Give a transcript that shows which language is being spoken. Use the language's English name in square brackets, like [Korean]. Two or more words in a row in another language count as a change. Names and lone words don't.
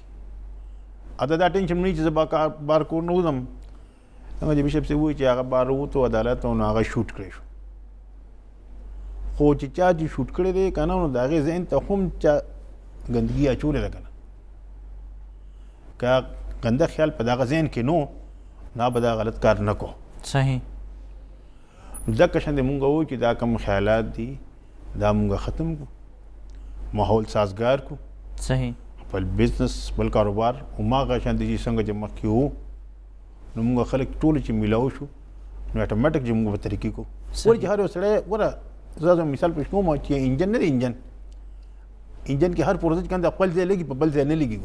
[Pashto] اته دا ټینشن نه چې زه به بار کور نه وځم، څنګه چې بشپ صاحب وایي چې هغه بار ووتو عدالت او هغه شوټ کړی شو، خو چې چا چې شوټ کړی دی که نه نو د هغې ذهن ته هم چا ګندګي اچولې ده که نه، که ګنده خیال په دغه ذهن کې نو دا به دا غلط کار نه کو. صحیح. دغه شان دی مونږ وایو چې دا کوم خیالات دي دا مونږ ختم کو، ماحول سازگار کو. صحیح. خپل بزنس بل کاروبار هماغه شان دی چې څنګه چې مخکې وو نو مونږ خلک ټول چې میلاو شو نو اټومیټک چې مونږ به ترقي کوو. ولې چې هر یو سړی ګوره زه مثال پېښ کوم چې انجن نه دی، انجن کې هر پرزه چې کوم دی خپل ځای لګي په بل ځای نه لګي.